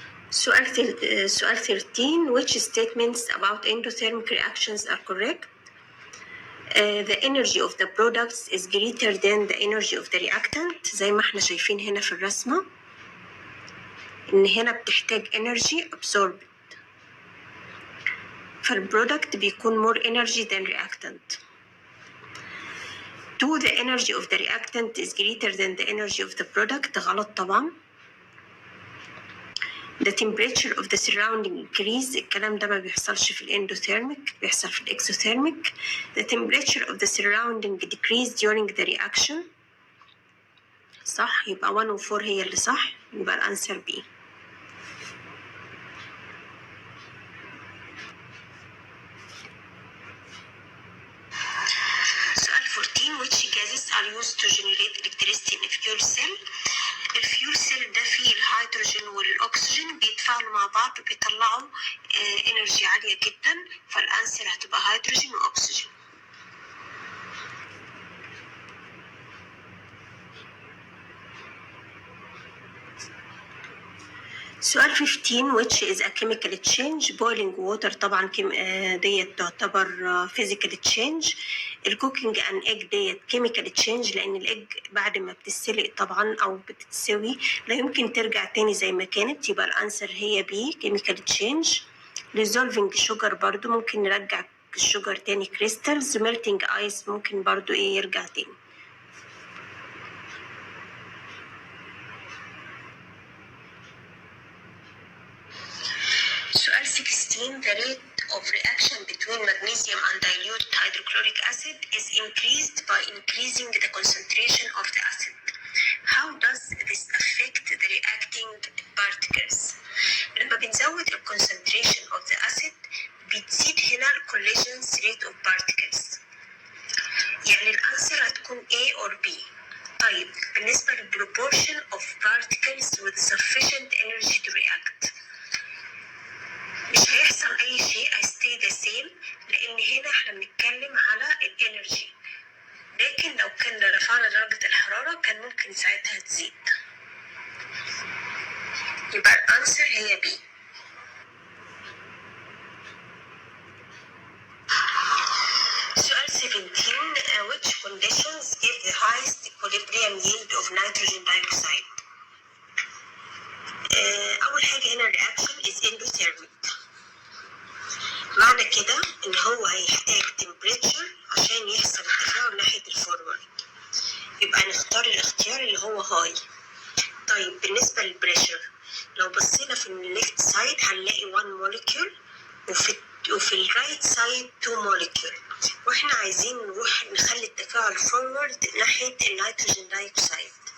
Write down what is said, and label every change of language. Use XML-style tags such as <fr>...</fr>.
<en>سؤال 13 which statements about endothermic reactions are correct? The energy of the products is greater than the energy of the reactant.</en> <ar>زي ما احنا شايفين هنا في الرسمة ان هنا بتحتاج</ar> <en>energy absorbed،</en> <ar>فالبرودكت بيكون</ar> <en>more energy than reactant. 2 the energy of the reactant is greater than the energy of the product.</en> <ar>غلط طبعا.</ar> <en>The temperature of the surrounding increase.</en> <ar>الكلام ده ما بيحصلش في الاندوثيرميك، بيحصل في الاكسوثيرميك.</ar> <en>The temperature of the surrounding decrease during the reaction.</en> <ar>صح، يبقى 1 و 4 هي اللي صح، يبقى الانسر بي.</ar> <en>سؤال 14 which gases are used to generate electricity in a fuel cell?</en> <ar>الفيول سيل ده فيه الهيدروجين والاكسجين بيتفاعلوا مع بعض وبيطلعوا انرجي عاليه جدا، فالانسر هتبقى هيدروجين واكسجين.</ar> <en>سؤال 15 which is a chemical change. boiling water</en> <ar>طبعا ديت تعتبر</ar> <en>physical change.</en> <ar>الكوكينج ان ايج ديت chemical change، لان الايج بعد ما بتتسلق طبعا او بتتسوي لا يمكن ترجع تاني زي ما كانت، يبقى الانسر هي بي chemical change.</ar> <en>dissolving sugar</en> <ar>برضو ممكن نرجع الشجر تاني crystals. melting ice ممكن برضو يرجع تاني.</ar> <en>سؤال 16 the rate of reaction between magnesium and dilute hydrochloric acid is increased by increasing the concentration of the acid. How does this affect the reacting particles?</en> <ar>لما بنزود ال</ar> <en>concentration of the acid</en> <ar>بتزيد هنا ال</ar> <en>collision rate of particles.</en> <ar>يعني الانسر هتكون A or B. طيب بالنسبة لل</ar> <en>proportion of particles with sufficient energy to react،</en> <ar>مش هيحصل اي شيء،</ar> <en>stay the same،</en> <ar>لان هنا احنا بنتكلم على الانرجي، لكن لو كنا رفعنا درجة الحرارة كان ممكن ساعتها تزيد. يبقى الانسر هي بي.</ar> <en>سؤال 17 which conditions give the highest equilibrium yield of nitrogen dioxide?</en> <ar>اول حاجة هنا</ar> <en>reaction is endothermic،</en> <ar>معنى كده ان هو هيحتاج temperature عشان يحصل التفاعل ناحية الفورورد، يبقى نختار الاختيار اللي هو هاي. طيب بالنسبة للبريشر لو بصينا في الليفت سايد هنلاقي 1 موليكيول، وفي الرايت سايد 2 موليكيول، واحنا عايزين نروح نخلي التفاعل فورورد ناحية النيتروجين دايوكسيد،</ar>